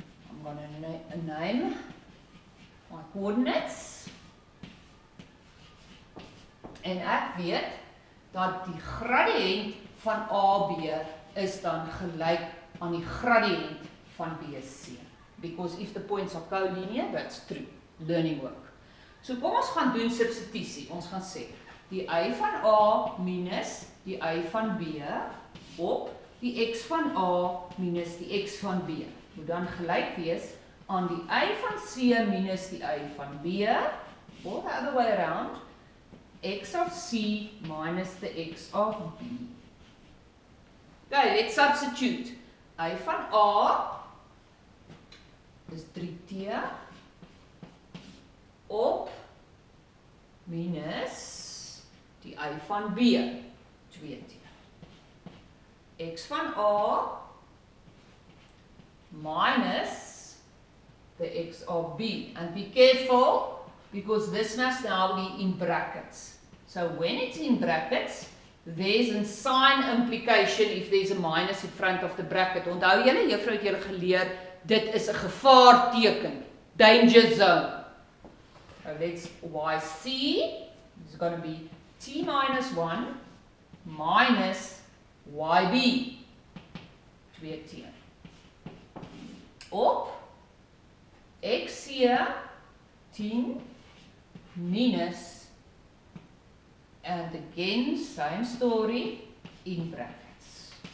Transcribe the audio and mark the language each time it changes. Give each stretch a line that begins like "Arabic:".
English: I'm going to name my coordinates.
Afrikaans: En ek weet dat die gradiënt van AB is dan gelyk aan die gradiënt van BC.
English: Because if the points are collinear, that's true. Learning work.
Afrikaans: So kom ons gaan doen substitusie. Ons gaan sê, die y van A minus die y van B op die x van A minus die x van B. Moet dan gelyk wees aan die y van C minus die y van B,
English: or the other way around, x of C minus the x of B. Okay, let's substitute.
Afrikaans: Y van A is 3T op minus die y van B, 2T. X van A
English: minus the x of B. And be careful, because this must now be in brackets. So when it's in brackets, there's a sign implication if there's a minus in front of the bracket.
Afrikaans: Onthou julle, juffrou het julle geleer, dit is 'n gevaarteken,
English: danger zone. So let's YC is going to be T minus 1 minus YB, 2T. Op XC 10 minus, and again, same story, in brackets.